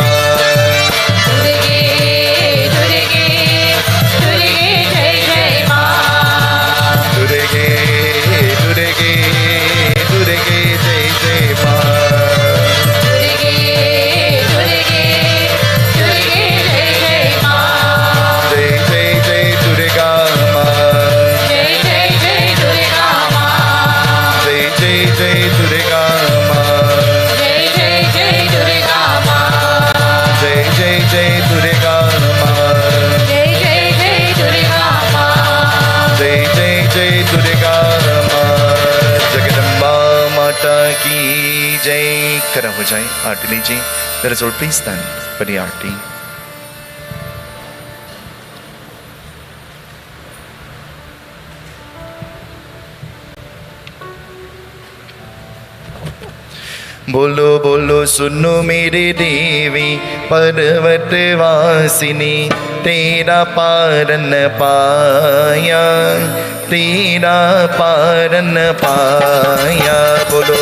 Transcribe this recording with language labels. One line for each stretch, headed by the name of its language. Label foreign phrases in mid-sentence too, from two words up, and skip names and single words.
Hindi: दुर्गे दुर्गे दुर्गे जय जय माँ दुर्गे दुर्गे दुर्गे जय जय माँ दुर्गे दुर्गे दुर्गे जय जय माँ जय जय जय दुर्गा माँ जय जय जय दुर्गा माँ जय जय जय दुर्गा माँ जय जय जय दुर्गा माँ जय जय जय दुर्गा माँ जय जय जय दुर्गा माँ जय जय जय दुर्गा माँ जगदम्बा माता की जय करा हो जाए आरती लीजिए
English: Let us all please stand for the
Hindi: आरती बोलो बोलो सुनो मेरे देवी पर्वत वासिनी तेरा पारन पाया तेरा पारन पाया बोलो